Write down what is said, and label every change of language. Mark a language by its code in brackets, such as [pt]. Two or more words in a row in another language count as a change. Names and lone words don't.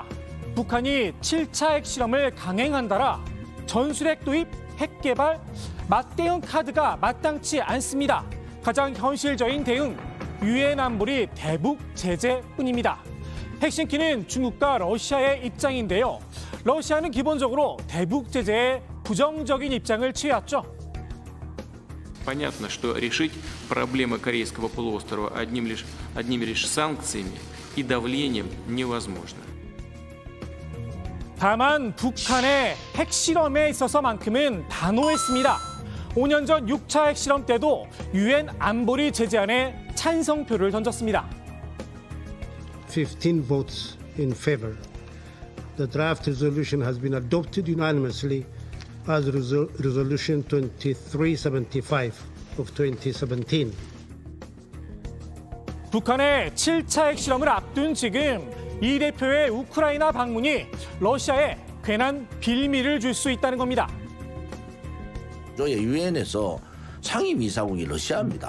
[ko] 북한이 7차 핵실험을 강행한다라 전술핵 도입, 핵 개발, 맞대응 카드가 마땅치 않습니다. 가장 현실적인 대응, 유엔 안보리 대북 제재뿐입니다. 핵심 키는 중국과 러시아의 입장인데요. 러시아는 기본적으로 대북 제재에 부정적인 입장을 취해왔죠. [ru] Понятно, что решить проблемы Корейского полуострова одними лишь санкциями и давлением невозможно. [ko] 다만 북한의 핵실험에 있어서만큼은 단호했습니다. 5년 전 6차 핵실험 때도 유엔 안보리 제재안에 찬성표를 던졌습니다. [en] 15 votes in favor. The draft resolution has been adopted unanimously as Resolution 2375 of 2017. [ko] 북한의 7차 핵실험을 앞둔 지금 이 대표의 우크라이나 방문이 러시아에 괜한 빌미를 줄 수 있다는 겁니다. 유엔에서 상임이사국이 러시아입니다.